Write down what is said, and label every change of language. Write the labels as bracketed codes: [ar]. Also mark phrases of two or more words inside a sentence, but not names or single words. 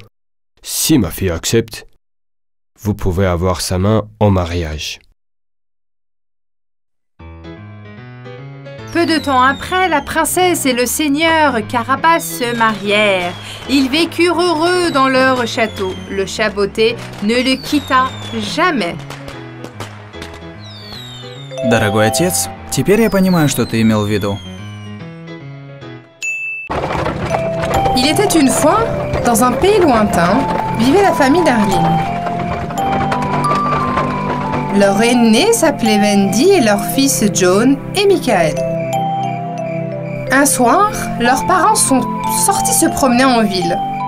[fr] Si ma fille accepte, vous pouvez avoir sa main en mariage. Peu de temps après, la princesse et le seigneur Carabas se marièrent. Ils vécurent heureux dans leur château. Le chat botté ne le quitta jamais. [ru] Дорогой отец, теперь я понимаю, что ты имел в виду. [fr] Il était une fois, dans un pays lointain, vivait la famille Darling. Leur aîné s'appelait Wendy et leurs fils John et Michael. Un soir, leurs parents sont sortis se promener en ville.